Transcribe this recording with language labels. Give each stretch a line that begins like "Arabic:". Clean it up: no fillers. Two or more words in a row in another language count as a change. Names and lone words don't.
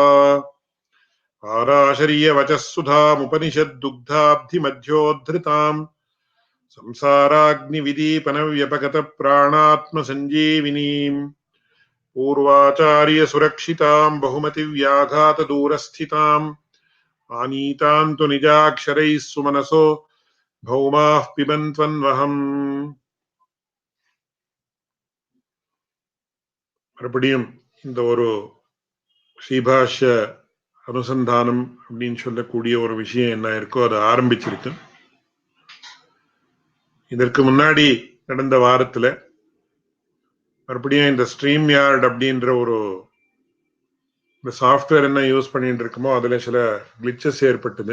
Sanskrit: आराशर्यवचः सुधामुपनिषद्दुग्धाब्धिमध्योद्धृताम् संसाराग्निविदीपनव्यपगतप्राणात्मसञ्जीविनीम् पूर्वाचार्यसुरक्षिताम् बहुमतिव्याघातदूरस्थिताम् आनीताम् तु निजाक्षरैः सुमनसो भौमाः पिबन्त्वन्वहम्.
Tamil: மறுபடியும் இந்த ஒரு ஸ்ரீபாஷ்ய அனுசந்தானம் அப்படின்னு சொல்லக்கூடிய ஒரு விஷயம் என்ன இருக்கோ அதை ஆரம்பிச்சிருக்கு. இதற்கு முன்னாடி நடந்த வாரத்துல மறுபடியும் இந்த ஸ்ட்ரீம் யார்ட் அப்படின்ற ஒரு இந்த சாஃப்ட்வேர் என்ன யூஸ் பண்ணிட்டு இருக்குமோ அதுல சில கிளிச்சஸ் ஏற்பட்டது.